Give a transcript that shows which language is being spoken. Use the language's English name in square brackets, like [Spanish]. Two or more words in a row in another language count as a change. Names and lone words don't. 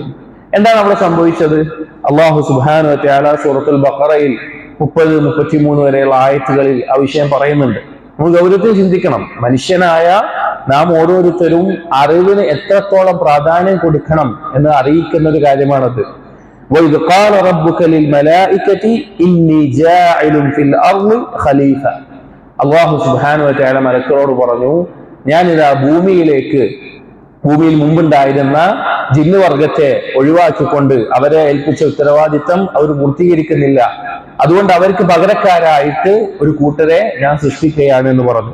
[Malayalam] എന്താണ് അവിടെ സംഭവിച്ചത്? [Arabic] الله سبحانه وتعالى [Malayalam] സൂറത്തുൽ ബഖറയിൽ 30-33 വരെയുള്ള ആയത്തുകളിൽ ആ വിഷയം പറയുന്നുണ്ട്. നമ്മൾ ഗൗരവത്തിൽ ചിന്തിക്കണം. മനുഷ്യനായ നാം ഓരോരുത്തരും അറിവിന് എത്രത്തോളം പ്രാധാന്യം കൊടുക്കണം എന്ന് അറിയിക്കുന്ന ഒരു കാര്യമാണത്. [Arabic] وَإِذْ قَالَ رَبُّكَ لِلْمَلَائِكَةِ إِنِّي جَاعِلٌ فِي الْأَرْضِ خَلِيفَةً. الله سبحانه وتعالى [Malayalam] മലക്കുകളോട് പറഞ്ഞു, ഞാനിതാ ഭൂമിയിൽ മുമ്പുണ്ടായിരുന്ന ജിന്നുവർഗത്തെ ഒഴിവാക്കിക്കൊണ്ട് അവരെ ഏൽപ്പിച്ച ഉത്തരവാദിത്തം അവർ പൂർത്തീകരിക്കുന്നില്ല, അതുകൊണ്ട് അവർക്ക് പകരക്കാരായിട്ട് ഒരു കൂട്ടരെ ഞാൻ സൃഷ്ടിക്കുകയാണ് എന്ന് പറഞ്ഞു.